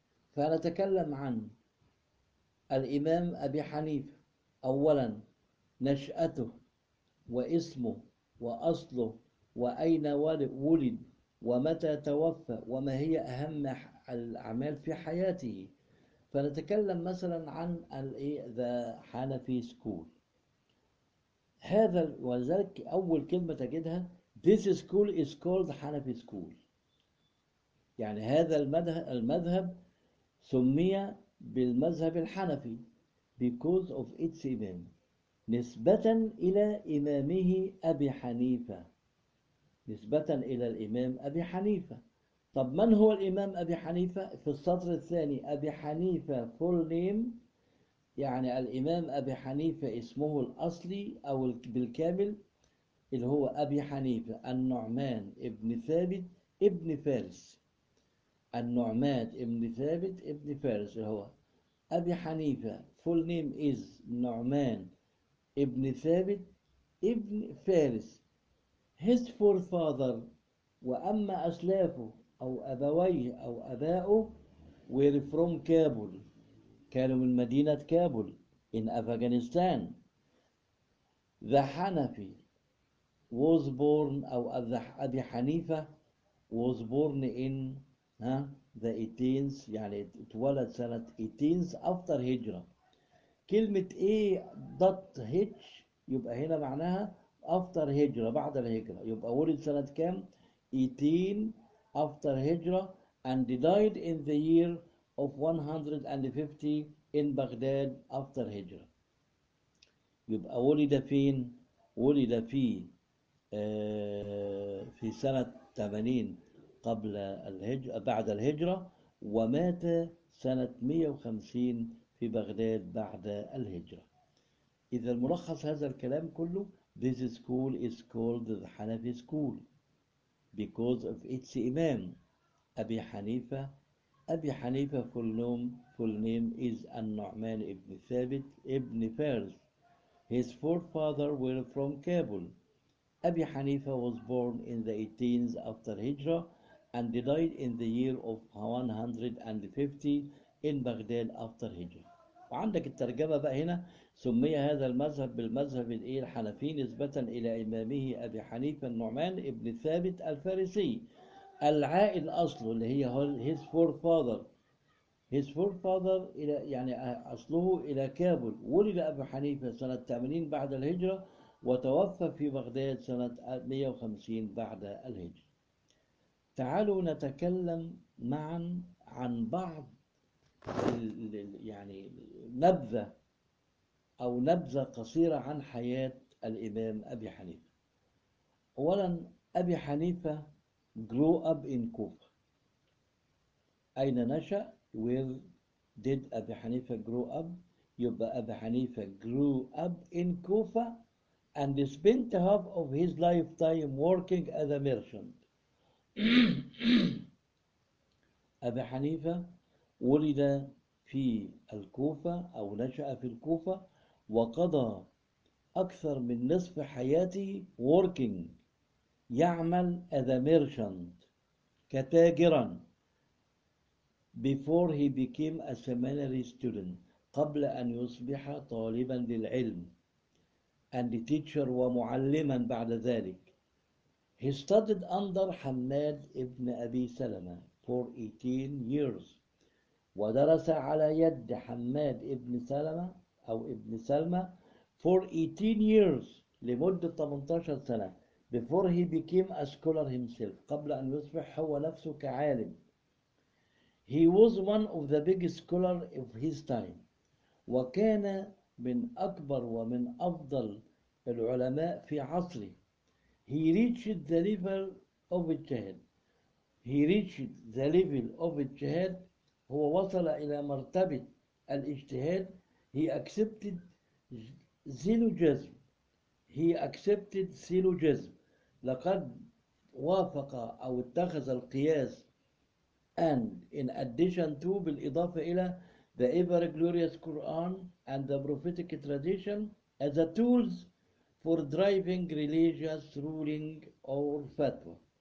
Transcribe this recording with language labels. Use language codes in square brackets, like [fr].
[ar] فنتكلم عن الإمام أبي حنيفة، أولا نشأته واسمه وأصله وأين ولد ومتى توفى وما هي أهم الأعمال في حياته. فنتكلم مثلا عن The Hanafi School. هذا وذلك أول كلمة تجدها [en] This school is called Hanafi school. [ar] يعني هذا المذهب سمي بالمذهب الحنفي [en] because of its imam، [ar] نسبة إلى إمامه أبي حنيفة. نسبة إلى الإمام أبي حنيفة. طب من هو الإمام أبي حنيفة؟ في السطر الثاني أبي حنيفة [en] full name، [ar] يعني الإمام أبي حنيفة اسمه الأصلي أو بالكامل اللي هو أبي حنيفة النعمان ابن ثابت ابن فارس. النعمان ابن ثابت ابن فارس اللي هو أبي حنيفة [en] full name is [ar] نعمان ابن ثابت ابن فارس. [en] his forefather، [ar] وأما أسلافه أو أبويه أو أباؤه [en] were from [ar] كابول، كانوا من مدينة كابول [en] in Afghanistan. the Hanafi was born، [ar] أو أبي حنيفة [en] was born in the 18th، [ar] يعني اتولد سنة [en] 18th after هجرة. [ar] كلمة A dot H يبقى هنا معناها after هجرة، بعد الهجرة. يبقى ولد سنة كام؟ [en] 18 after Hijrah, and died in the year of 150 in Baghdad after Hijrah. [ar] يبقى ولد فين؟ ولد في سنة 80 قبل الهجرة بعد الهجرة، ومات سنة 150 في بغداد بعد الهجرة. إذا الملخص هذا الكلام كله: [en] This school is called the Hanafi school because of its imam أبي حنيفة. أبي حنيفة full name is النعمان ابن ثابت ابن فارس. His forefathers were from Kabul. Abi Hanifa was born in the 18th after Hijrah and died in the year of 150 in Baghdad after Hijrah. [ar] وعندك الترجمة بقى هنا: سمي هذا المذهب بالمذهب الحنفي نسبة إلى إمامه أبي حنيفة النعمان ابن ثابت الفارسي. العائد أصله اللي هي [en] his forefather. His forefather [ar] إلى يعني أصله إلى كابل. ولد أبو حنيفة سنة 80 بعد الهجرة وتوفى في بغداد سنة 150 بعد الهجرة. تعالوا نتكلم معا عن بعض يعني نبذة أو نبذة قصيرة عن حياة الإمام أبي حنيفة. [en] أولا، أبي حنيفة grew up in Kufa. [ar] أين نشأ؟ [en] Where did Abi Hanifa grow up? يبقى Abi Hanifa grew up in Kufa and spent half of his lifetime working as a merchant. [ar] Abi Hanifa ولد في الكوفة أو نشأ في الكوفة وقضى أكثر من نصف حياته [en] working، [ar] يعمل [en] as a merchant، [ar] كتاجراً. [en] Before he became a seminary student، [ar] قبل أن يصبح طالبا للعلم، [en] and a teacher [ar] ومعلما بعد ذلك. [en] He studied under حماد ابن أبي سلمة for 18 years، [ar] ودرس على يد حماد ابن سلمة [en] أو ابن سلمة for 18 years، [ar] لمدة 18 سنة. [en] Before he became a scholar himself، [ar] قبل أن يصبح هو نفسه كعالم. [en] He was one of the biggest scholars of his time. [ar] وكان من أكبر ومن أفضل العلماء في عصره. [en] He reached the level of الجهاد. He reached the level of الجهاد. [ar] هو وصل إلى مرتبة الاجتهاد. [en] He accepted syllogism. He accepted syllogism. [ar] لقد وافق أو اتخذ القياس. [en] And in addition to، [ar] بالإضافة إلى، [en] the ever glorious Quran and the prophetic tradition as the tools for driving religious ruling or fatwa.